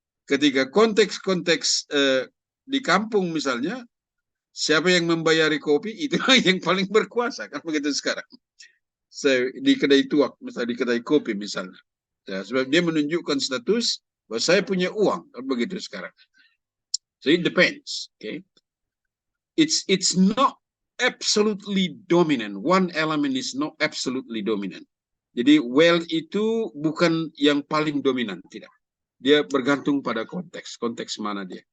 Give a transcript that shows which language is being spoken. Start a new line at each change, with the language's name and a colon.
Indonesian: Ketika konteks-konteks di kampung misalnya, siapa yang membayari kopi, itulah yang paling berkuasa, kan begitu sekarang. Di kedai tuak, misalnya di kedai kopi misalnya. Ya, sebab dia menunjukkan status bahwa saya punya uang, kan begitu sekarang.
English: So it depends, okay. It's not absolutely dominant. One element is not absolutely dominant.
Indonesian: Jadi wealth itu bukan yang paling dominan, tidak. Dia bergantung pada konteks mana dia.